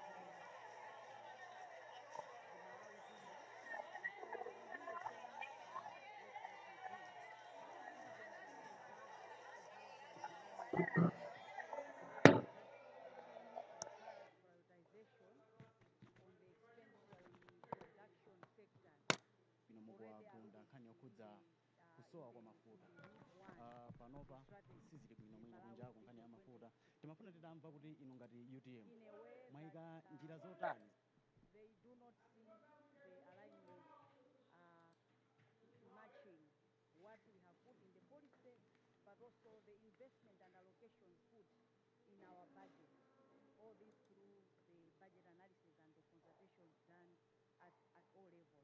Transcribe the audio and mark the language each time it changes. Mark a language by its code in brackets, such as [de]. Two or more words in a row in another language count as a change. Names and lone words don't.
[en] And so within the same work that we do, citizens deserve to have in mind that key and current prioritization on the expenditure in the production sectors [ny] ino mukuwagunda nkhani yokhudza kusowa kwa mafuta panopa sizili bwino mwina kunjako nkhani ya mafuta timafuna titamva kuti inu ngati UTM mwayika njira zotani. [en] They do not see the alignment matching what we have put in the policy, but also the investment and allocations put in our budget. All this through the budget analysis and the consultations done at all levels.